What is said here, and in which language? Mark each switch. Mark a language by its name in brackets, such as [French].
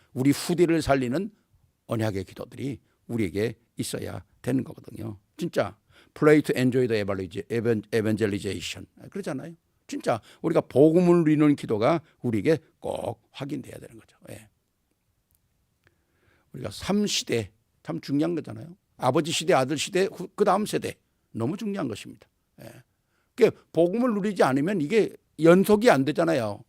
[Korean] 우리 후대를 살리는 언약의 기도들이 우리에게 있어야 되는 거거든요. 진짜 [English] Pray to enjoy the evangelization. [Korean] 그러잖아요. 진짜 우리가 복음을 누리는 기도가 우리에게 꼭 확인돼야 되는 거죠. 예. 우리가 3시대 참 중요한 거잖아요. 아버지 시대, 아들 시대, 그 다음 세대 너무 중요한 것입니다. 예. 그러니까 복음을 누리지 않으면 이게 연속이 안 되잖아요.